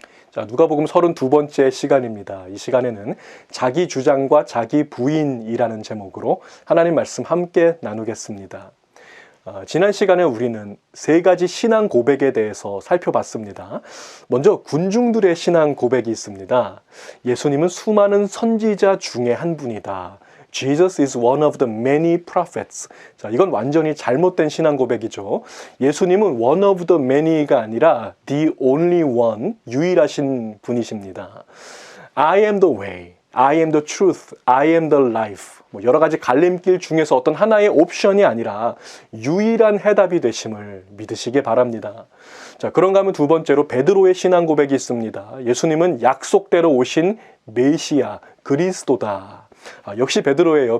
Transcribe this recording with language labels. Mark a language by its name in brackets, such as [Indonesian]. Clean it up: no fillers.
[Korean] 자, 누가복음 32번째 시간입니다. 이 시간에는 자기 주장과 자기 부인이라는 제목으로 하나님 말씀 함께 나누겠습니다. 지난 시간에 우리는 세 가지 신앙 고백에 대해서 살펴봤습니다. 먼저 군중들의 신앙 고백이 있습니다. 예수님은 수많은 선지자 중에 한 분이다. [English] Jesus is one of the many prophets. [Korean] 자, 이건 완전히 잘못된 신앙 고백이죠. 예수님은 [English] one of the many [Korean] 가 아니라 [English] the only one, [Korean] 유일하신 분이십니다. [English] I am the way, I am the truth, I am the life. [Korean] 여러 가지 갈림길 중에서 어떤 하나의 옵션이 아니라 유일한 해답이 되심을 믿으시기 바랍니다. 자, 그런가 하면 두 번째로 베드로의 신앙 고백이 있습니다. 예수님은 약속대로 오신 메시아, 그리스도다. 역시 베드로예요.